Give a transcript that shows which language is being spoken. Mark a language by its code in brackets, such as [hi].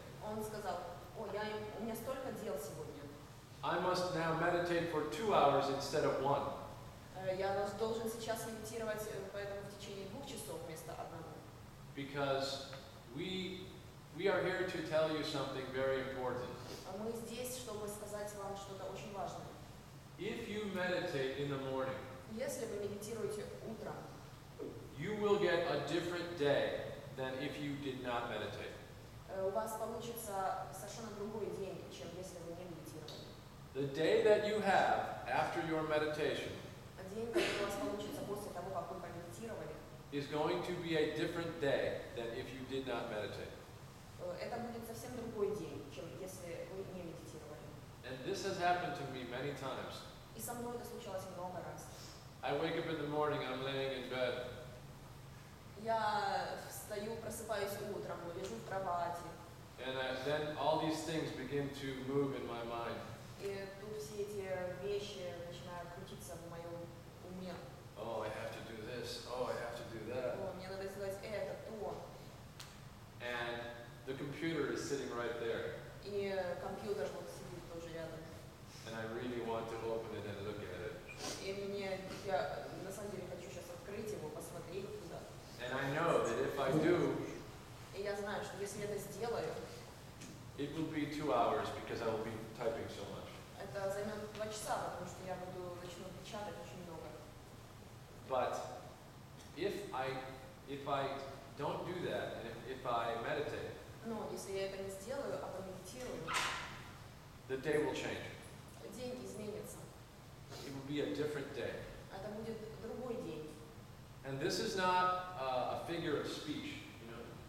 [ru] Он сказал, о, у меня столько дел сегодня. [en] I must now meditate for 2 hours instead of 1. [ru] Я должен сейчас медитировать, поэтому в течение 2 часов вместо 1. [en] Because we are here to tell you something very important. [ru] Мы здесь, чтобы сказать вам что-то очень важное. [en] If you meditate in the morning, [ru] Если вы медитируете утром, [en] you will get a different day than if you did not meditate. [ru] у вас получится совершенно другой день, чем если вы не медитировали. [en] The day that you have after your meditation [ru] День, который у вас получится после того, как вы помедитировали, [en] is going to be a different day than if you did not meditate. [ru] это будет совсем другой день, чем если вы не медитировали. [en] And this has happened to me many times. [ru] И со мной это случалось много раз. [en] I wake up in the morning, I'm laying in bed, [ru] Я встаю, просыпаюсь утром, лежу в кровати, [en] and then all these things begin to move in my mind. [ru] и тут все эти вещи начинают крутиться в моем уме. [en] Oh, I have to do this. Oh, I have to do that. [ru] О, мне надо сделать это, то. [en] And the computer is sitting right there. [ru] И компьютер вот сидит тоже рядом. [en] And I really want to open it and look at it. [ru] И я на самом деле хочу сейчас открыть его, посмотреть туда. [en] And I know that if I do, [ru] И я знаю, что если я это сделаю, [en] it will be 2 hours because I will be typing so much. [ru] это займет 2 часа, потому что я начну печатать очень много. [en] But if I don't do that, and if I meditate, [ru] Но если я это не сделаю, а помедитирую, [en] the day will change. [ru] день изменится. [en] It will be a different day. [ru] Это будет другой день. [en] And this is not a figure of speech, you know.